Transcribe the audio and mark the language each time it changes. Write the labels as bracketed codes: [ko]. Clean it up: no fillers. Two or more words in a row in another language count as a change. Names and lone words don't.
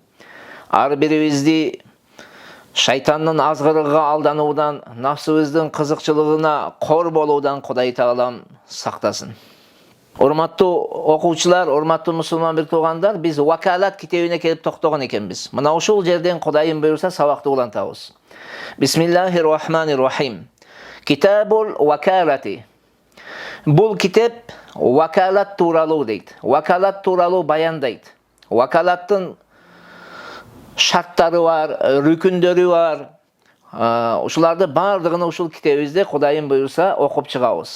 [ky] Ар бирибизди шайтандын азгырыгына алдануудан, нафсыбыздын кызыкчылыгына кор болуудан Құдай Таалам сактасын. Урматтуу окуучулар, урматтуу мусулман бир туугандар, биз Вакалат китебине келип токтогон экенбиз. Мына ушул жерден Кудайым буйруса сабакты улантабыз. [ar] بسم الله الرحمن الرحيم. كتاب الوكالة. [ky] Бул китеп вакалат тууралуу дейт. Вакалат тууралуу баяндайт. Вакалаттын шарттары бар, рүкүндөрү бар. Ушуларды бардыгын ушул китебибизде Кудайым буйруса окуп чыгабыз.